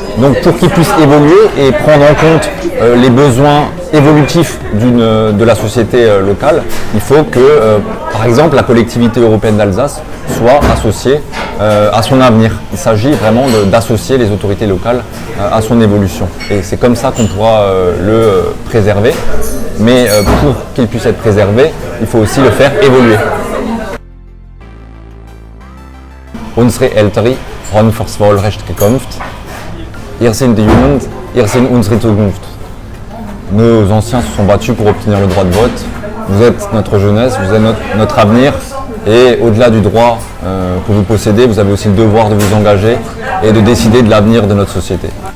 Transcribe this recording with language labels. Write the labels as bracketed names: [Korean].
[French] Donc pour qu'il puisse évoluer et prendre en compte les besoins évolutifs de la société locale, il faut que, par exemple, la collectivité européenne d'Alsace soit associée à son avenir. Il s'agit vraiment d'associer les autorités locales à son évolution. Et c'est comme ça qu'on pourra le préserver. Mais pour qu'il puisse être préservé, il faut aussi le faire évoluer. [German] Unsere Ältere haben fürs Wahlrecht gekämpft. Ihr sind die Jugend, ihr sind unsere Zukunft. [French] Nos anciens se sont battus pour obtenir le droit de vote. Vous êtes notre jeunesse, vous êtes notre avenir. Et au-delà du droit que vous possédez, vous avez aussi le devoir de vous engager et de décider de l'avenir de notre société.